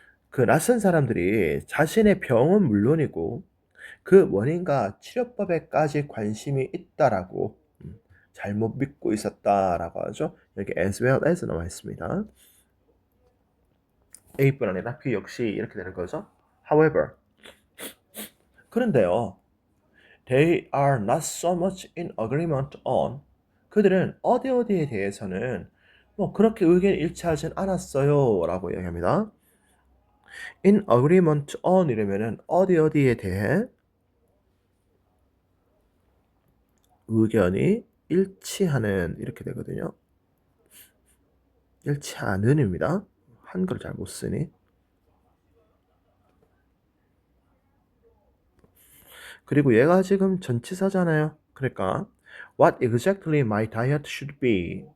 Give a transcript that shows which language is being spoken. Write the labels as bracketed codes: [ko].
[ko] 그 낯선 사람들이 자신의 병은 물론이고 그 원인과 치료법에까지 관심이 있다라고 잘못 믿고 있었다라고 하죠. 여기 [en] as well as [ko] 나와 있습니다. A뿐 아니라 B 역시 이렇게 되는 거죠. [en] However, [ko] 그런데요. [en] They are not so much in agreement on. [ko] 그들은 어디에 대해서는 뭐 그렇게 의견이 일치하진 않았어요 라고 이야기합니다. [en] In agreement on [ko] 이러면은 어디에 대해 의견이 일치하는 이렇게 되거든요. 일치하는입니다. 한글 잘 못 쓰니. 그리고 얘가 지금 전치사잖아요. 그러니까 [en] what exactly my diet should be.